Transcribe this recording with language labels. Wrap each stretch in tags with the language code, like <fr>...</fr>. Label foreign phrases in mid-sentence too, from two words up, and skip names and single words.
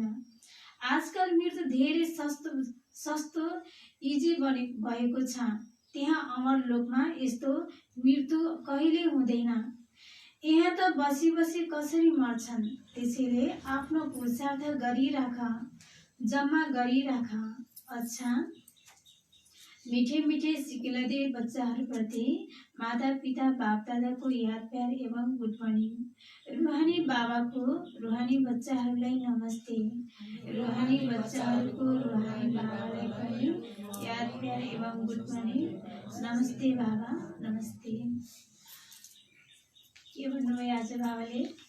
<ne>आजकल मृत्यु धेरै सस्तो इजी भएको छ। त्यहाँ अमर लोकमा यस्तो मृत्यु कहिले हुँदैन। यहाँ त बसी कसरी मर्छन्। त्यसैले आफ्नो पुरुषार्थ गरिराख, जम्मा गरिराख। अच्छा,</ne> <hi>मीठे मीठे सिकिलदे</hi> <ne>बच्चाहरूप्रति माता पिता बाप दादाको याद प्यार एवं</ne> <en>good morning.</en> <ne>रुहानी बाबाको रुहानी बच्चाहरूलाई नमस्ते। रुहानी बच्चाहरूको रुहानी बाबालाई पनि याद प्यार एवं</ne> <en>good morning.</en> <ne>नमस्ते बाबा, नमस्ते। के भन्नुभयो आज बाबाले?</ne>